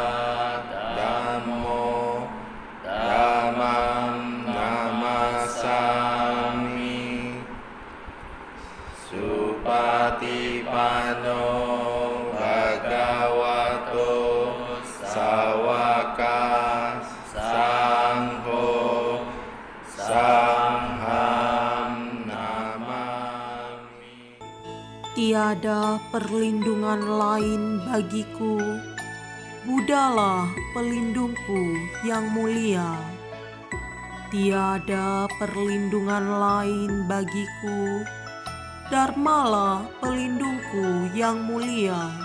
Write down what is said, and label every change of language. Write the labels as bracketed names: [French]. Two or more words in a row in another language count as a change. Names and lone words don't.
[Pali] Dhammo Dhammam Namasami Supatipano Bhagavato Sawaka Sangho Sangham Namami. [Indonesian] Tiada perlindungan lain bagiku, Buddhalah pelindungku yang mulia. Tiada perlindungan lain bagiku, Dharmalah pelindungku yang mulia.